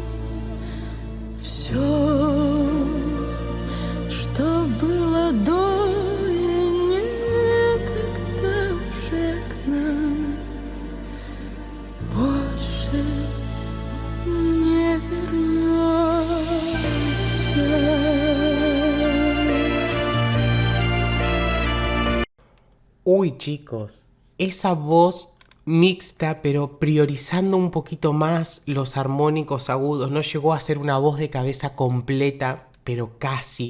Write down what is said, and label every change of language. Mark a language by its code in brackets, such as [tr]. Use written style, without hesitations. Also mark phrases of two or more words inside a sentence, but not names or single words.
[ru] Все, что было до и никогда уже к нам больше не вернется. [es] Uy, chicos, esa voz mixta, pero priorizando un poquito más los armónicos agudos. No llegó a ser una voz de cabeza completa, pero casi.